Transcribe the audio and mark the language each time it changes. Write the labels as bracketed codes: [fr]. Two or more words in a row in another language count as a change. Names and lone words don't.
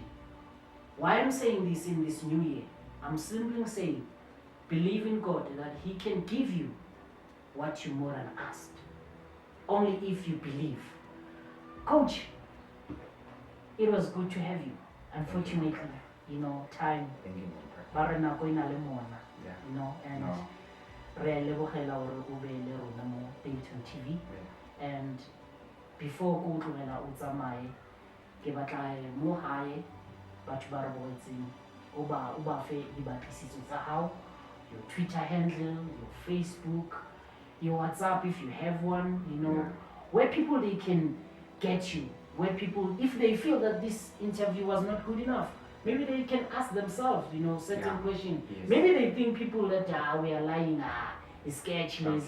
[en] Why I'm saying this in this new year? I'm simply saying, believe in God that He can give you what you more than asked. Only if you believe. Coach, it was good to have you. Unfortunately, time. Thank you. [st] And re a lebogela gore o be le rona mo DaveytonTV. And before ko tlogela o tsamaye ke batla mo hae batho ba re boetseng o ba fe dibatlisiso tsa hao, [en] your Twitter handle, your Facebook, your WhatsApp if you have one, where people they can get you, where people, if they feel that this interview was not good enough, maybe they can ask themselves, certain questions. Yes. Maybe they think people that we are lying, it's sketch,